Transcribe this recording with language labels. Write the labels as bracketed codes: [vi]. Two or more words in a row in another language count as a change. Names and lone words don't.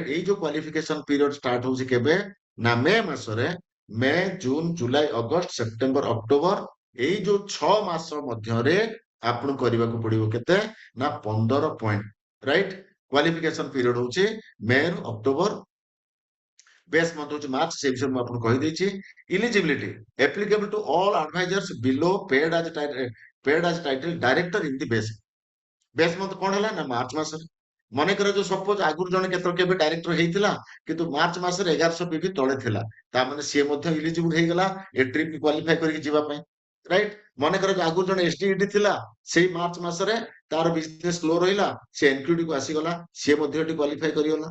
[or] ଏଇ ଯୋଉ [en] qualification period start [or] ହଉଛି କେବେ ନା ମେ ମାସରେ, ମେ ଜୁନ ଜୁଲାଇ ଅଗଷ୍ଟ ସେପ୍ଟେମ୍ବର ଅକ୍ଟୋବର, ଏଇ ଯୋଉ 6 ମାସ ମଧ୍ୟରେ ଆପଣଙ୍କୁ କରିବାକୁ ପଡିବ କେତେ ନା 15 ପଏଣ୍ଟ, ରାଇଟ୍? [en] qualification period [or] ହଉଛି ମେ ରୁ ଅକ୍ଟୋବର, [en] base month [or] ହଉଛି ମାର୍ଚ୍ଚ, ସେ ବିଷୟରେ ମୁଁ ଆପଣଙ୍କୁ କହିଦେଇଛି। [en] Eligibility applicable to all advisors below paid as title director in the base month [or] କଣ ହେଲା ନା ମାର୍ଚ୍ଚ ମାସରେ। ମନେକର ଯୋଉ ସପୋଜ ଆଗରୁ ଜଣେ କେବେ ଡାଇରେକ୍ଟର ହେଇଥିଲା କିନ୍ତୁ ମାର୍ଚ୍ଚ ମାସରେ 1100 ପିଭି ତଳେ ଥିଲା, ତାମାନେ ସିଏ ମଧ୍ୟ ଇଲିଜିବୁଲ ହେଇଗଲା ଏ [en] trip qualify [or] କରିକି ଯିବା ପାଇଁ, ରାଇଟ୍? ମନେକର ଆଗରୁ ଜଣେ ଏସଡିଇଟି ଥିଲା, ସେଇ ମାର୍ଚ୍ଚ ମାସରେ ତାର [en] business slow [or] ରହିଲା, ସେ ଏନକ୍ୟୁଡି କୁ ଆସିଗଲା, ସିଏ ମଧ୍ୟ ଏଠି କ୍ୱାଲିଫାଇ କରିଗଲା।